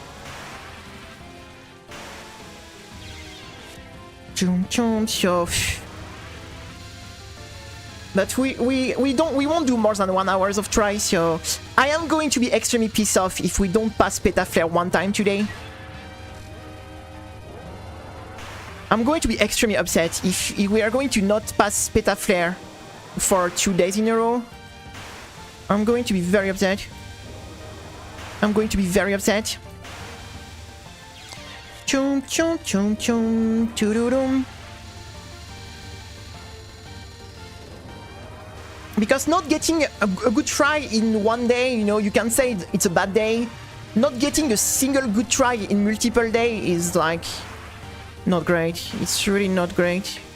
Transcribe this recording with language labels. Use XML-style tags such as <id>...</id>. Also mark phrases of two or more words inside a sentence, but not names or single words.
<en>So, but we won't do more than 1 hour of try, so I am going to be extremely pissed off if we don't pass Peta Flare one time today. I'm going to be extremely upset if we are going to not pass Peta Flare for 2 days in a row. I'm going to be very upset. I'm going to be very upset. Chum chum chum chum tudurum. Because not getting a good try in 1 day, you know, you can say it's a bad day. Not getting a single good try in multiple days is like not great. It's really not great.</en>